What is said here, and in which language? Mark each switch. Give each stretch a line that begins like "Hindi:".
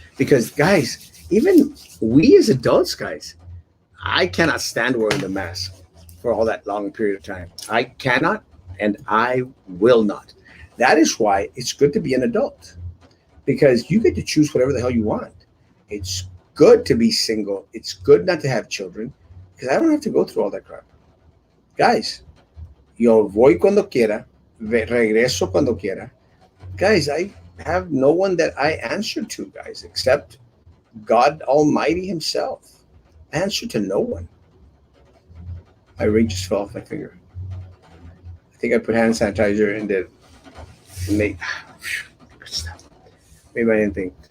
English: Because, guys, even we as adults, guys, I cannot stand wearing the mask for all that long period of time. I cannot, and I will not. That is why it's good to be an adult, because you get to choose whatever the hell you want. It's good to be single. It's good not to have children, because I don't have to go through all that crap.
Spanish: Guys, yo voy cuando quiera, regreso cuando quiera.
English: Guys, I have no one that I answer to, guys, except God Almighty himself. I answer to no one. My ring just fell off my finger. I think I put hand sanitizer and did. Made made my own thing.